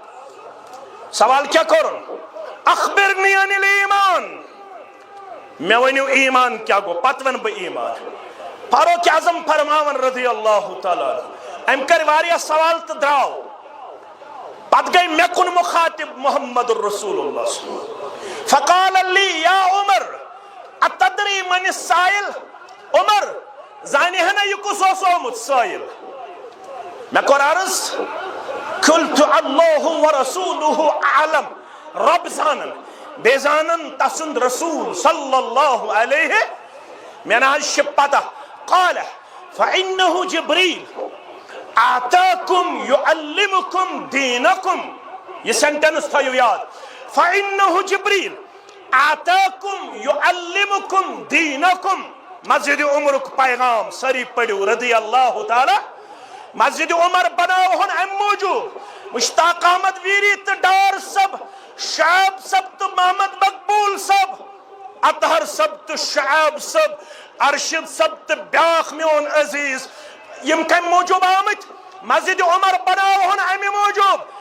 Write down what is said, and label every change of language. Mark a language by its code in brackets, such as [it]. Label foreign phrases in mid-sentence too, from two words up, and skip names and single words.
[ks] سوال کیٛاہ کوٚرُن [ar] اخبرنی عن الایمان [ks] مےٚ ؤنِو ایمان کیٛاہ گوٚو پتہٕ ونہٕ بہٕ ایمان فاروق اعظم فرماون [ar] رضی اللہ تعالیٰ عنہ [ks] أمۍ کٔرۍ واریاہ سوال تہٕ درٛاو پتہٕ گٔے مےٚ کُن مخاطب [ar] محمد رسول اللہ فقال لی یا عمر اتدری من السائل [ks] عمر زانہِ ہنا یہِ کُس اوس آمُت سٲیِل مےٚ کوٚر عرض [ar] قلت اللہ ورسولہ اعلم [ks] رب زانن بیٚیہِ زانن تسُنٛد رسول [ar] صلی اللہ علیہ [ks] مےٚ نہ حظ چھِ پتہ [ar] قال فإنه جبریل آتاکم یعلمکم دینکم [ks] یہ سینٹینس تھٲیِو یاد [ar] فإنه جبریل آتاکم یعلمکم دینکم [ks] مسجد عمرُک پیغام سٲری پٔرِو [ar] رضی اللہ تعالیٰ [ks] مسجد عمر بناوہن امہِ موٗجوٗب مشتاق احمد ویری تہٕ ڈار صٲب شعیب صٲب تہٕ محمد مقبوٗل صٲب اطہر صٲب تہٕ شعیب صٲب ارشد صٲب تہٕ بیٛاکھ میون عزیز یِم کمہِ موٗجوٗب آمٕتۍ مسجد عمر بناوہن امہِ موٗجوٗب